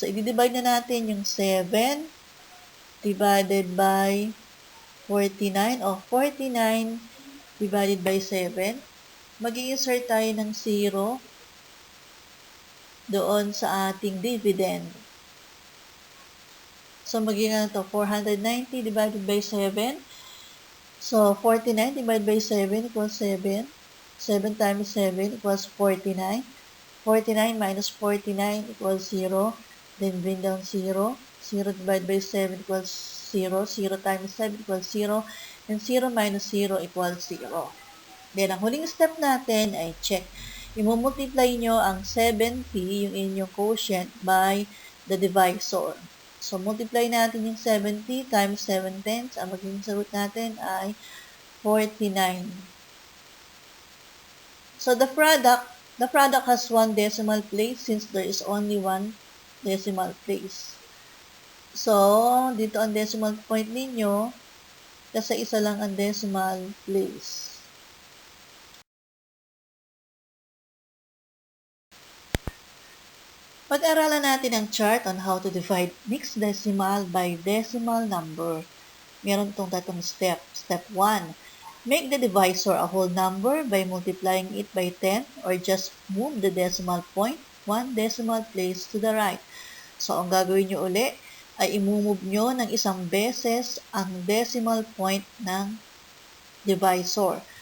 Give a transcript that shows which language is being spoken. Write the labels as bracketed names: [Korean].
[Filipino] So, i-divide na natin yung [English] 7 divided by 49 o 49 divided by 7. [Filipino] Mag-i-insert tayo ng 0 doon sa ating dividend. [English] So, [Filipino] magiging ano to, [English] 490 divided by 7. So, 49 divided by 7 equals 7. 7 times 7 equals 49. 49 minus 49 equals 0. Then, bring down 0. 0 divided by 7 equals 0. 0 times 7 equals 0. And 0 minus 0 equals 0. [Filipino] Then, ang huling step natin ay check. I-multiply nyo ang 70, yung inyong quotient, [English] by the divisor. So, multiply [Filipino] natin yung [English] 70 times 7 tenths. [Filipino] Ang magiging sagot natin ay 49. [English] So, the product has one decimal place since there is only one decimal place. [Filipino] So, dito ang decimal point ninyo kasi isa lang ang decimal place. Pag-aralan natin ang chart [English] on how to divide mixed decimal by decimal number. [Filipino] Meron itong tatlong step. Step 1. [English] Make the divisor a whole number by multiplying it by 10 or just move the decimal point 1 decimal place to the right. [Filipino] So, ang gagawin nyo uli ay imumove nyo ng isang beses ang decimal point ng divisor.